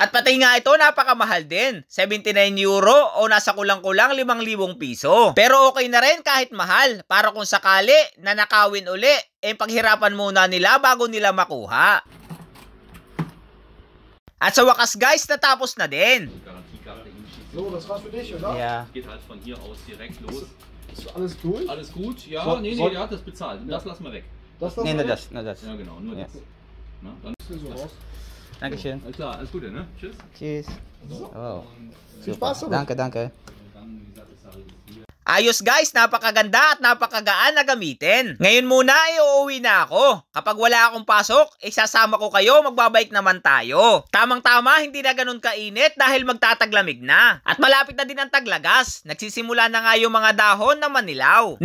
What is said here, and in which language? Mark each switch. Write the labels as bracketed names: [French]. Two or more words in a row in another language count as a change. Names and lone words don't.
[Filipino] At pati nga ito, napakamahal din. 79 euro o nasa kulang-kulang 5,000 piso. Pero okay na rin kahit mahal, para kung sakali na nakawin uli, paghirapan muna nila bago nila makuha. At sa wakas guys, natapos na din. [German] So, das war's für dich, oder? Ja. Geht halt von hier aus direkt los. Ist alles durch? Alles gut? Ja, So- nee, so- der hat das bezahlt. Das lassen wir weg. Das Nee, wir nur weg? das. Ja, genau, nur Ja. das. Na, dann Hier so raus. Dankeschön. alles klar, alles Gute, ne? Tschüss. Tschüss. Oh. Viel Spaß damit. Danke, danke. [Filipino] Ayos guys, napakaganda at napakagaan na gamitin. Ngayon muna uuwi na ako. Kapag wala akong pasok, isasama ko kayo, magbabike naman tayo. Tamang-tama, hindi na ganun kainit dahil magtataglamig na. At malapit na din ang taglagas. Nagsisimula na nga yung mga dahon na manilaw.